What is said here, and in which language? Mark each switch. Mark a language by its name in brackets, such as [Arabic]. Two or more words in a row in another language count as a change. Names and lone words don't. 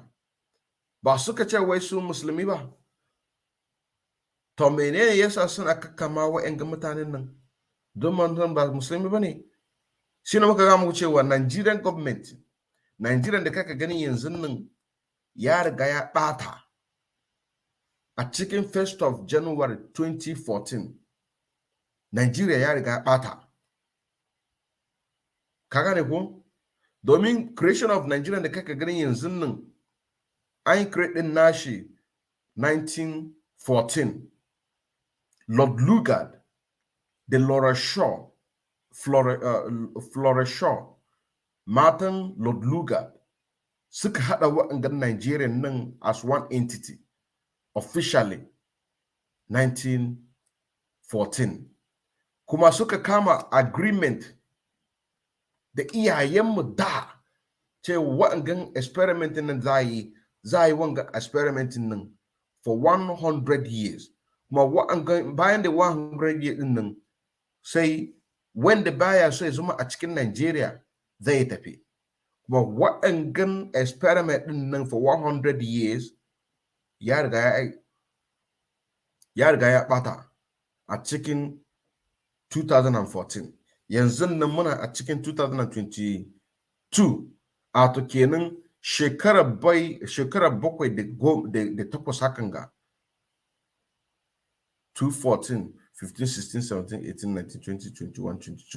[Hausa] Ba suka ce wai su musulmi ba? To menene yasa suna kakkama wa'yan mutanen nan? Don manzon ba musulmi ba ne? Shi ne muka gama cewa [English] Nigerian government, [Hausa] Nigerian da kaka gani yanzu nan ya riga ya ɓata a cikin [English] 1st of January [Hausa] 2014. Nigeria ya riga ya ɓata. Ka gane ko? Domin [English] creation of Nigerian [Hausa] da kaka gani yanzu nan an yi create din nashi 1914. Lord Lugard da Laura Shaw, Flora Shaw, matan Lord Lugard suka hada waɗannan Nigerian nan [English] as one entity officially [Hausa] 1914. Kuma suka kama agreement da iyayenmu da cewa waɗannan experimentin nan za yi wanga experimentin nan [English] for 100 years. [Hausa] Kuma bayan da 100 years din nan, sai wanda baya so ya zama a cikin Nigeria zai tafi. Kuma waɗannan experiment din nan [English] for 100 years [Hausa] ya riga ya ɓata a cikin 2014. Yanzu nan muna a cikin 2022. A to kenan shekara 7 da 8 hakan ga 2014, 15, 16, 17, 18, 19, 20, 21, 22.